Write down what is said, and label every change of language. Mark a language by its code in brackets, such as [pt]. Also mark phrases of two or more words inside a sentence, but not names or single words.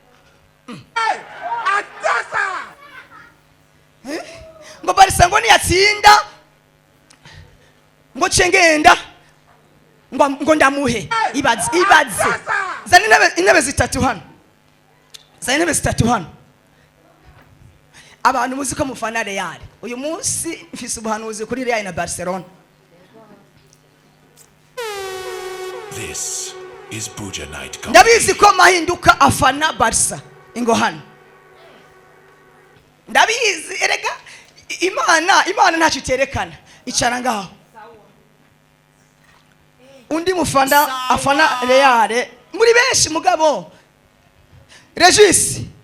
[rn] ngo Barça ngo niyatsinda ngo cengenda ngo ndamuhe ibaze zana intebe zitatu hano abantu muzi ko mufana Real uyu munsi mfise ubuhanuzi kuri Real na Barcelona. [en] This is Buja night comedy. [rn] Ndabizi ko mahinduka afana Barça ingo hano ndabizi erega imana ntacyo iterekana icara ngaho undi mufana afana Real muri benshi mugabo Regis